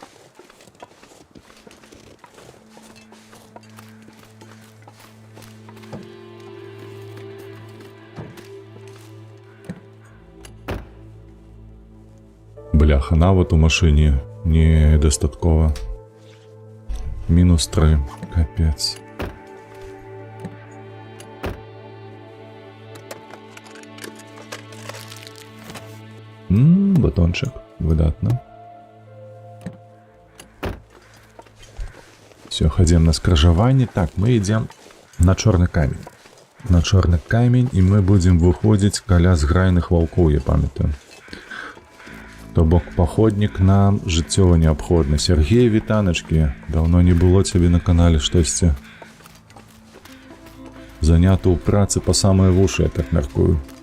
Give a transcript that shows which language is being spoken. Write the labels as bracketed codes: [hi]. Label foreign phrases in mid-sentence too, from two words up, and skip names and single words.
[be] Бляха, нават у машыне недастаткова. -3. Капец. Батончик. Выдатно. [ru] Все, ходим на скрыжаванне. Так, мы идем на [be] чорны камень. На чорны камень, і [ru] мы будем [be] выходзіць каля зграйных ваўкоў, я памятаю. То бок паходнік нам жыццёва неабходны. Сергей, вітаначкі, даўно не было цябе на канале штосьці. Заняты ў працы па самыя вушы, я так мяркую.